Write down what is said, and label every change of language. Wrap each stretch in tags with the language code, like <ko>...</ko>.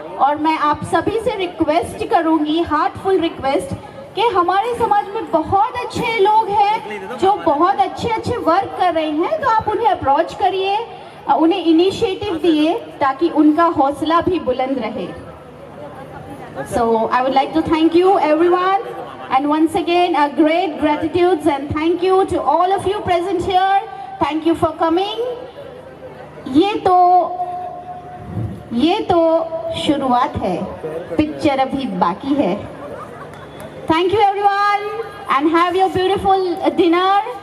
<hi>और मैं आप सभी से रिक्वेस्ट करूंगी, हार्टफुल रिक्वेस्ट, कि हमारे समाज में बहुत अच्छे लोग हैं जो बहुत अच्छे वर्क कर रहे हैं, तो आप उन्हें अप्रोच करिए, उन्हें इनिशिएटिव दिए ताकि उनका हौसला भी बुलंद रहे।</hi> <en>So I would like to thank you everyone and once again a great gratitude and thank you to all of you present here. Thank you for coming.</en> <hi>ये तो शुरुआत है, पिक्चर अभी बाकी है।</hi> <en>Thank you everyone and have your beautiful dinner.</en>